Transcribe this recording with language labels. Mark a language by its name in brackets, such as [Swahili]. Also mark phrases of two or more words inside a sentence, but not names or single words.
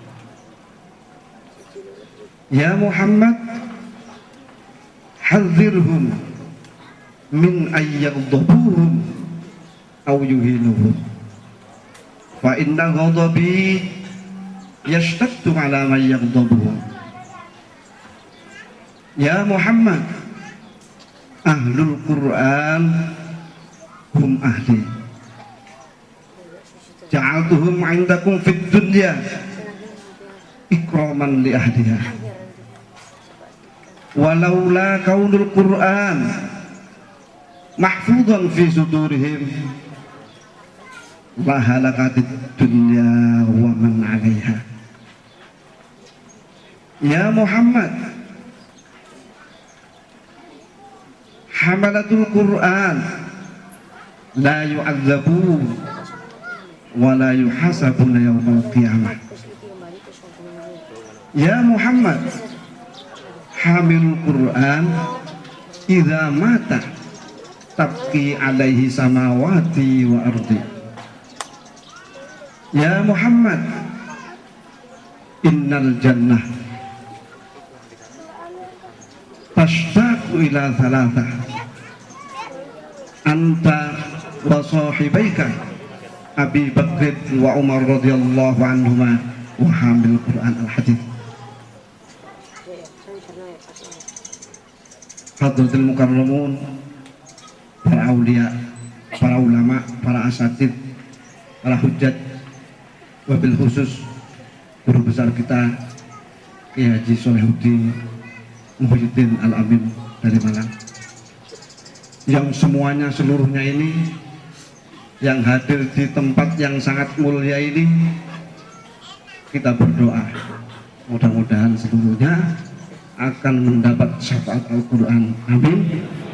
[Arabic] يا محمد حذرهم من أن يغضبهم أو يهينهم فإن غضبي يشتد على من يغضبهم. يا محمد أهل القرآن هم أهلي جعلتهم عندكم في الدنيا إكراما لأهلها ولولا كون القرآن محفوظا في صدورهم لهلكت الدنيا ومن عليها. يا محمد حملة القرآن لا يعذبون ولا يحاسبون يوم القيامة. يا محمد حامل القرآن إذا مات تبكي عليه السماوات والأرض. يا محمد إن الجنة تشتاق إلى ثلاثة أنت وصاحبيك أبي بكر وعمر رضي الله عنهما وحامل القرآن الحديث. حضرة المكرمون, [Indonesian] para aulia, para ulama, para asatid, para hujjat, [Arabic] وبالخصوص [Indonesian] guru besar kita Kiai Haji Sholihuddin Muhyiddin Al-Amin dari Malang, yang semuanya seluruhnya ini yang hadir di tempat yang sangat mulia ini, kita berdoa mudah-mudahan seluruhnya akan mendapat syafaat Al-Quran. Amin.